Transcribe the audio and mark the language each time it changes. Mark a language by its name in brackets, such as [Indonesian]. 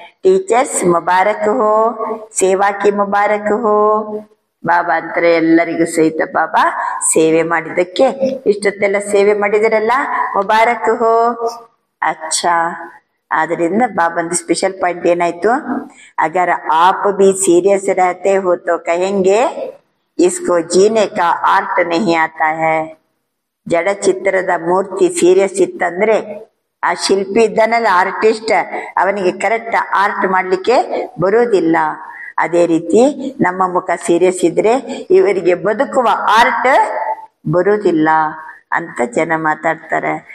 [Hindi] Teachers मुबारक हो, सेवा की मुबारक हो. [Kannada] ಬಾಬಾ ಅಂತಾರೆ ಎಲ್ಲರಿಗೂ ಸಹಿತ ಬಾಬಾ ಸೇವೆ ಮಾಡಿದಕ್ಕೆ, ಇಷ್ಟೊತ್ತೆಲ್ಲ ಸೇವೆ ಮಾಡಿದರಲ್ಲ, [Hindi] ಮುಬಾರಕ್ ಹೋ. [Kannada] ಅಚ್ಚಾ, ಆದ್ರಿಂದ ಬಾಬಂದು ಸ್ಪೆಷಲ್ ಪಾಯಿಂಟ್ ಏನಾಯ್ತು? [Hindi] ಅಗರ್ ಆಪ್ ಬಿ ಸೀರಿಯಸ್ रहते हो तो कहेंगे इसको जीने का आर्ट नहीं आता है. [Kannada] ಜಡ ಚಿತ್ರದ ಮೂರ್ತಿ ಸೀರಿಯಸ್ ಇತ್ತಂದ್ರೆ ಆ ಶಿಲ್ಪಿ ಇದ್ದಾನಲ್ಲ, ಆರ್ಟಿಸ್ಟ್, ಅವನಿಗೆ ಕರೆಕ್ಟ್ ಆರ್ಟ್ ಮಾಡ್ಲಿಕ್ಕೆ ಬರೋದಿಲ್ಲ. ಅದೇ ರೀತಿ ನಮ್ಮ ಮುಖ ಸೀರಿಯಸ್ ಇದ್ರೆ ಇವರಿಗೆ ಬದುಕುವ ಆರ್ಟ್ ಬರೋದಿಲ್ಲ ಅಂತ ಜನ ಮಾತಾಡ್ತಾರೆ.